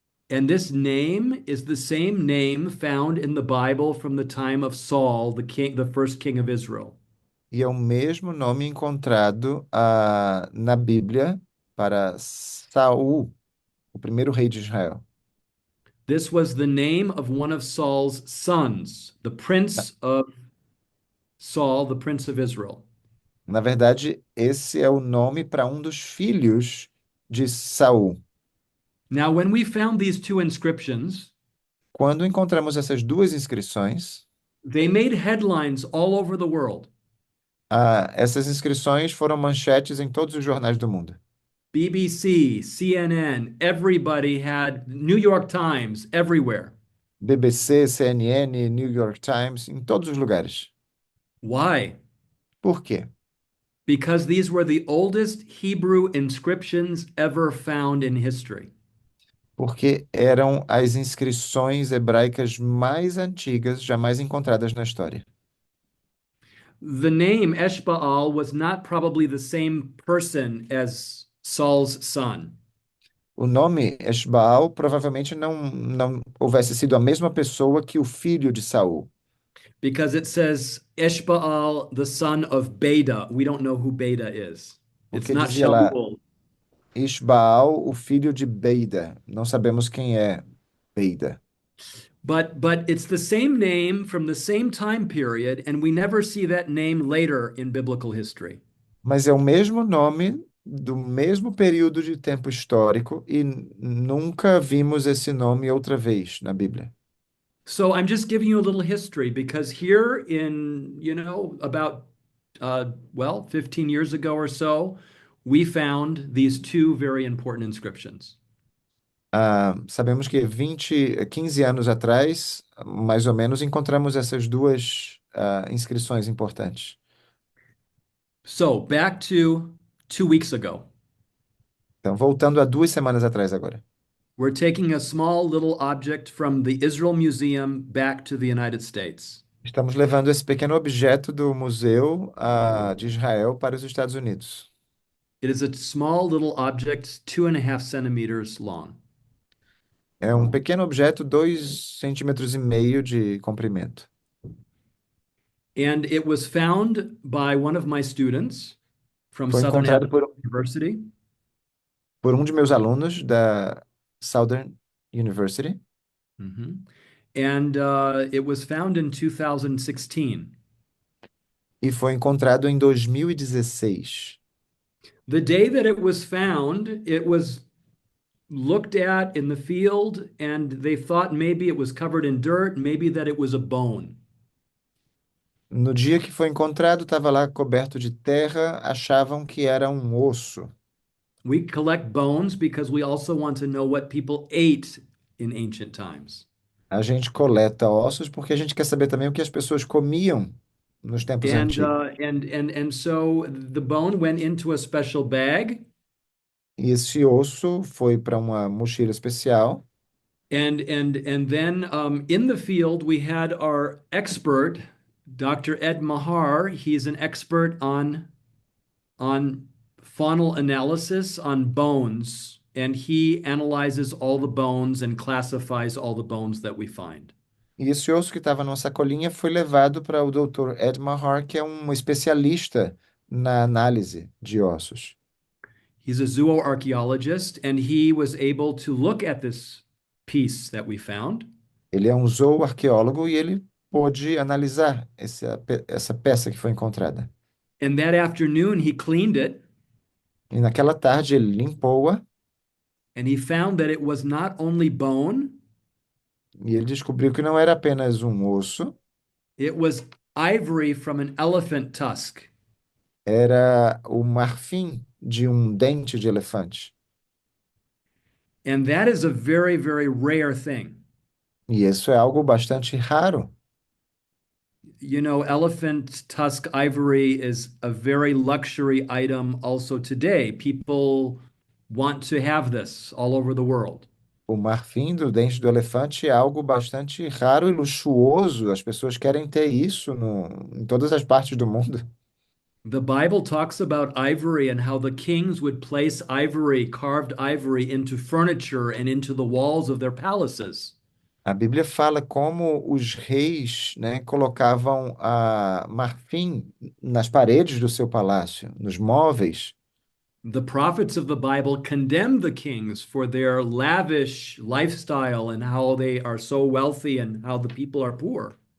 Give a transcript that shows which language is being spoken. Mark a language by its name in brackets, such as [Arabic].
[English] And this name is the same name found in the Bible from the time of Saul, the first king of Israel. [Portuguese] E é o mesmo nome encontrado na Bíblia para Saul, o primeiro rei de Israel. [English] This was the name of one of Saul's sons, the prince of Saul, the prince of Israel. [Portuguese] Na verdade, esse é o nome para um dos filhos de Saul. [English] Now, when we found these two inscriptions, [Portuguese] Quando encontramos essas 2 inscrições, [English] they made headlines all over the world. [Portuguese] essas inscrições foram manchetes em todos os jornais do mundo. [English] BBC, CNN, everybody had New York Times everywhere. [Portuguese] BBC, CNN, New York Times, em todos os lugares. [English] Why? [Portuguese] Por quê? [English] Because these were the oldest Hebrew inscriptions ever found in history. [Portuguese] Porque eram as inscrições hebraicas mais antigas jamais encontradas na história. [English] The name Eshbaal was not probably the same person as Saul's son. [Portuguese] O nome Eshbaal provavelmente não houvesse sido a mesma pessoa que o filho de Saul. [English] Because it says Eshbaal, the son of Beda. We don't know who Beda is. It's [Portuguese] Porque [English] not [Portuguese] dizia lá Shaul. Ishbaal, o filho de Beida. Não sabemos quem é Beida. [English] but it's the same name from the same time period, and we never see that name later in biblical history. [Portuguese] Mas é o mesmo nome do mesmo período de tempo histórico e nunca vimos esse nome outra vez na Bíblia. [English] So I'm just giving you a little history because here in, about, well, 15 years ago or so, we found these two very important inscriptions. [Portuguese] Sabemos que 15 anos atrás, mais ou menos, encontramos essas duas inscrições importantes. [English] So back to 2 weeks ago, [Portuguese] Então, voltando a 2 semanas atrás agora. [English] we're taking a small little object from the Israel Museum back to the United States. [Portuguese] Estamos levando esse pequeno objeto do Museu de Israel para os Estados Unidos. [English] It is a small little object, 2.5 centimeters long. [Portuguese] É um pequeno objeto, 2,5 centímetros de comprimento. [English] And it was found by one of my students from [Portuguese] Foi [English] Southern [Portuguese] encontrado [English] University. [Portuguese] por um de meus alunos da Southern University. [English] Mhm. And it was found in 2016. [Portuguese] E foi encontrado em 2016. [English] The day that it was found, it was looked at in the field, and they thought maybe it was covered in dirt, maybe that it was a bone. [Portuguese] No dia que foi encontrado, estava lá coberto de terra, achavam que era um osso. [English] We collect bones because we also want to know what people ate in ancient times. [Portuguese] A gente coleta ossos porque a gente quer saber também o que as pessoas comiam nos tempos [English] And [Portuguese] antigos. [English] and so the bone went into a special bag, [Portuguese] E esse osso foi para uma mochila especial. [English] and then in the field we had our expert, Dr. Ed Mahar. He's an expert on faunal analysis on bones, and he analyzes all the bones and classifies all the bones that we find. [Portuguese] E esse osso que estava numa sacolinha foi levado para o Dr. Ed Mahar, que é um especialista na análise de ossos. [English] He's a zooarchaeologist, and he was able to look at this piece that we found. [Portuguese] Ele é um zooarqueólogo e ele pôde analisar essa peça que foi encontrada. [English] And that afternoon, he cleaned it, [Portuguese] E naquela tarde ele limpou-a [English] and he found that it was not only bone, [Portuguese] e ele descobriu que não era apenas um osso, [English] it was ivory from an elephant tusk. [Portuguese] era o marfim de um dente de elefante. [English] And that is a very, very rare thing. [Portuguese] E isso é algo bastante raro. [English] You know, elephant tusk ivory is a very luxury item also today. People want to have this all over the world. [Portuguese] O marfim do dente do elefante é algo bastante raro e luxuoso. As pessoas querem ter isso em todas as partes do mundo. [English] The Bible talks about ivory and how the kings would place ivory, carved ivory, into furniture and into the walls of their palaces. [Portuguese] A Bíblia fala como os reis, né, colocavam marfim nas paredes do seu palácio, nos móveis. [English] The prophets of the Bible condemn the kings for their lavish lifestyle and how they are so wealthy and how the people are poor.